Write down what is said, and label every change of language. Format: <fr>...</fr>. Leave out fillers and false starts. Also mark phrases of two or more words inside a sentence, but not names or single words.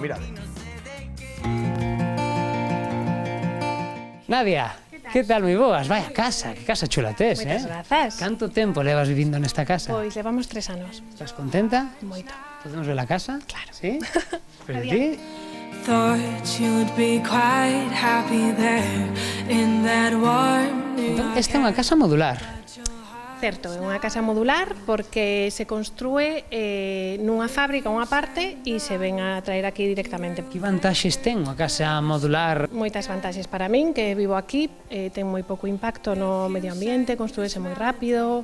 <gl>Mirade. Nadia, que tal, moi boas? Vaya casa, que casa chula tes, Moitas grazas. Canto tempo levas vivindo nesta casa? Pois levamos 3 anos. Estás contenta? Moito. Podemos ver a casa? Claro. Sí? Pero ti?</gl> <en>Thought you'd be quite happy there in that warm New</en> <gl>Entón, York. esta é unha casa modular. Certo, é unha casa modular porque se construe nunha fábrica unha parte e se ven a traer aquí directamente. Que vantaxes ten unha casa modular? Moitas vantaxes para min, que vivo aquí, ten moi pouco impacto no medio ambiente, construíse moi rápido.</gl>